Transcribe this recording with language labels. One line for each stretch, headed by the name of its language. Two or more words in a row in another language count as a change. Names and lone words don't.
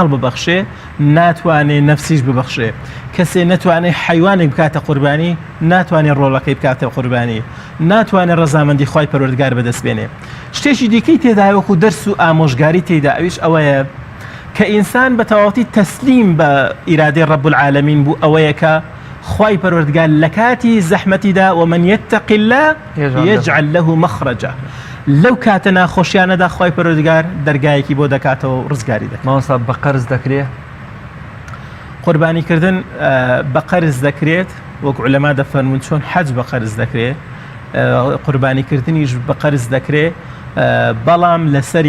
Central Kurdish: ببەخشێ ناتوانێت نەفسیش ببەخشێ کەسێ نەتوانێت حیوانێک بکاتە قوربانی ناتوانێت ڕۆڵەکەی بکاتە قوربانی ناتوانێت ڕەزامەندی خوای پەروەردگار بەدەست بێنێ شتێکی دیکەی تێدا وەکو دەرس و ئامۆژگاری تێدا ئەویش ئەوەیە کە ئینسان بە تەواوەتی تەسلیم بە ئیرادەی
Arabic: ڕەب العالەمین
Central Kurdish: بوو ئەوەیە کە خوای پەروەردگار لە کاتی زەحمەتیدا
Arabic: ومن يتق الله يجعل له مخرجا
Central Kurdish: لەو کاتە ناخۆشیانەدا خوای پەروەردگار دەرگایەکی بۆ دەکاتەوە و ڕزگاری دەکات. مامۆستا بە قەرز دەکرێت؟ قوربانیکردن بە قەرز دەکرێت وەک عولەما دەفەرمون چۆن حەج بە قەرز دەکرێت قوربانیکردنیش بە قەرز دەکرێت بەڵام لەسەری